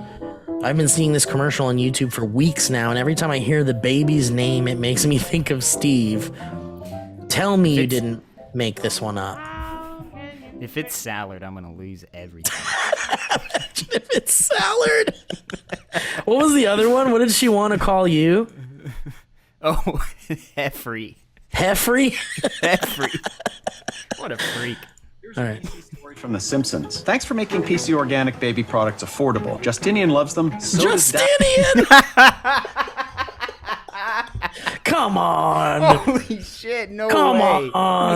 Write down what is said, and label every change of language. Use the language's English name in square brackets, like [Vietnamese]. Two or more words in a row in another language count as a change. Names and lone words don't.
[English] I've been seeing this commercial on YouTube for weeks now, and every time I hear the baby's name, it makes me think of Steve. Tell me you didn't make this one up. If it's Sallard, I'm gonna lose everything. Imagine if it's Sallard. What was the other one? What did she want to call you? Oh, Heffrey. Heffrey? Heffrey. What a freak. All right. Story from The Simpsons. Thanks for making PC Organic baby products affordable. Justinian loves them. So Justinian! Come on. Holy shit, no Come way. on.